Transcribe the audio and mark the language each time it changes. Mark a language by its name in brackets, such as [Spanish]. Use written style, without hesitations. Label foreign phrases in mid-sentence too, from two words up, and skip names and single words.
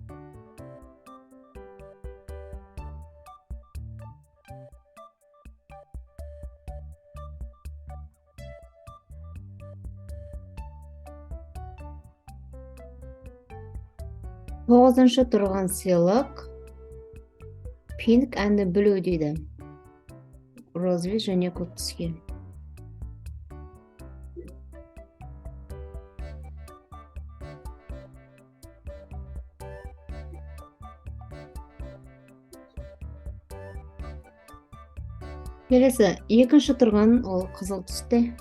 [Kazakh] Тоғызыншы тұрған сыйлық [English] pink and blue [Kazakh] дейді. Розовый және көк түске. Келесі, екінші тұрған ол қызыл түсте.